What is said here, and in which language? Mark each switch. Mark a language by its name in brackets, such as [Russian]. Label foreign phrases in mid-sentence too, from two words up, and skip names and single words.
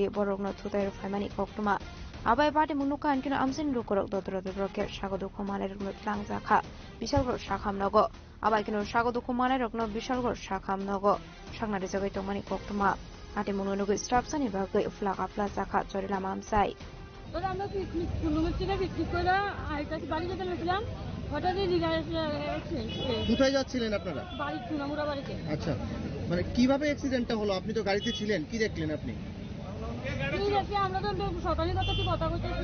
[Kok Borok] borokno thutai phaimani koktuma abai party munuka ankino amsin rukorok dotro roke sagodu khomane rokno tlangjakha bishalgor sakham nogo abai kino sagodu khomane rokno bishalgor sakham nogo sangnari jagai tongmani koktuma party mununugo strapsani bagai flag afla jakha chorila mamsai [Bangla] তো আমরা পিকনিক কুলুমের থেকে পিকনিক করে আইতাছি বাড়ি যেতে গেছিলাম হঠাৎই কোথায় যাচ্ছিলেন আপনারা? বাড়ি চুনামুড়া বাড়িতে। আচ্ছা, মানে কিভাবে অ্যাক্সিডেন্টটা হলো? আপনি তো গাড়িতে ছিলেন, কি দেখলেন আপনি? আমরা তো শতানি কথা বলতেছি।